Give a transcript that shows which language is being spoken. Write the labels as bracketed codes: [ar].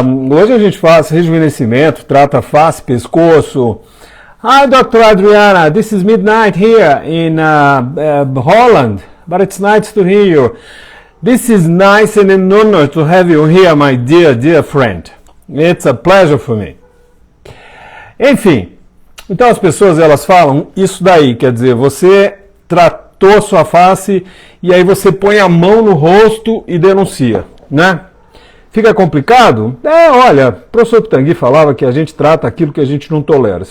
[pt] Hoje a gente faz rejuvenescimento, trata face, pescoço. [en] Hi, Dr. Adriana, this is midnight here in Holland, but it's nice to hear you. This is nice and an honor to have you here, my dear friend. It's a pleasure for me. [pt] Enfim, então as pessoas elas falam isso daí, quer dizer, você tratou sua face e aí você põe a mão no rosto e denuncia, né? Fica complicado? Olha, o professor Pitangui falava que a gente trata aquilo que a gente não tolera.